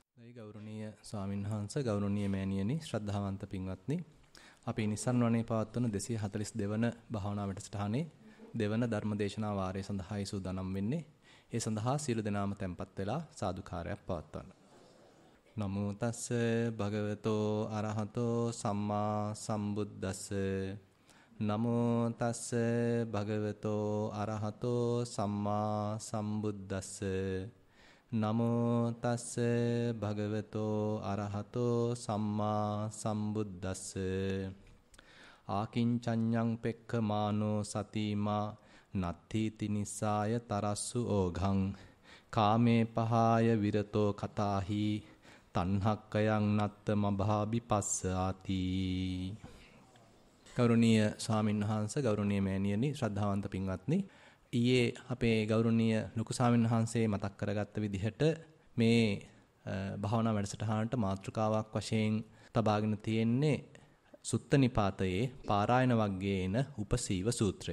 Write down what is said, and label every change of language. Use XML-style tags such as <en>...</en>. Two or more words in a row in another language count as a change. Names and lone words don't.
<si>අවසරයි ගෞරවනීය ස්වාමින්වහන්සේ ගෞරවනීය මෑණියනි ශ්‍රද්ධාවන්ත පින්වත්නි අපි නිසන් වනේ පවත්වන 242 වන භාවනා වැඩසටහනේ දෙවන ධර්මදේශනා වාරය සඳහායි සූදානම් වෙන්නේ. ඒ සඳහා සියලු දෙනාම tempත් වෙලා සාදුකාරයක් පවත්වන්න.</si> <pi>නමෝ තස්ස භගවතෝ අරහතෝ සම්මා සම්බුද්දස්ස නමෝ තස්ස භගවතෝ අරහතෝ සම්මා සම්බුද්දස්ස නමෝ තස්ස භගවතෝ අරහතෝ සම්මා සම්බුද්දස්ස ආකින්චඤ්ඤං පෙක්ඛමානෝ සතිමා නත්ථි තිනිසාය තරස්සු ඕඝං කාමේ පහාය විරතෝ කතාහි තණ්හක්කයන් නත්තමභාබි පස්සාති.</pi> <si>ගෞරවනීය ස්වාමින්වහන්සේ ගෞරවනීය මෑණියනි ශ්‍රද්ධාවන්ත පින්වත්නි ඊයේ අපේ ගෞරවනීය ලොකු ස්වාමින්වහන්සේ මතක් කරගත්ත විදිහට මේ භාවනා වැඩසටහනට මාතෘකාවක් වශයෙන් තබාගෙන තියෙන්නේ සුත්ත නිපාතයේ පාරායන වග්ගයේ එන උපසීව සූත්‍රය.</si>